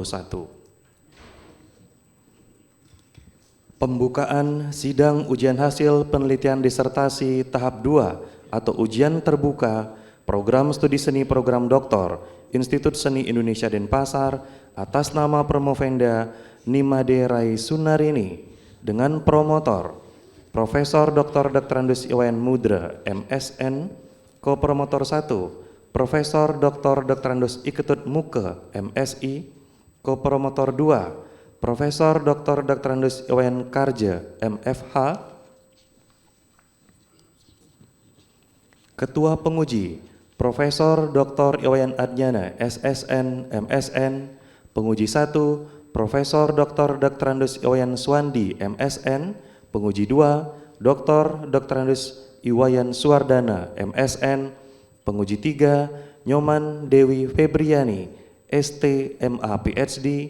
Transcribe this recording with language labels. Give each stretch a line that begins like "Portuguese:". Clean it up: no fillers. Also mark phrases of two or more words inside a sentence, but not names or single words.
Indonesian: Pembukaan sidang ujian hasil penelitian disertasi tahap 2 atau ujian terbuka program studi seni program doktor Institut Seni Indonesia Denpasar atas nama Promovenda Nimade Rai Sunarini dengan promotor Profesor Dr. Dr. Iwayan Mudra, MSN, Kopromotor 1, Profesor Dr. Dr. Iketut Muke, MSI, Kopromotor 2, Profesor Dr. Dr. Iwayan Karja, MFH, Ketua Penguji, Profesor Dr. Iwayan Adnyana, SSN, MSN, Penguji 1, Profesor Dr. Dr. Iwayan Swandi, MSN, Penguji 2, Dr. Dr. Iwayan Suwardana, MSN. Penguji 3, Nyoman Dewi Febriani, ST, MA, PhD.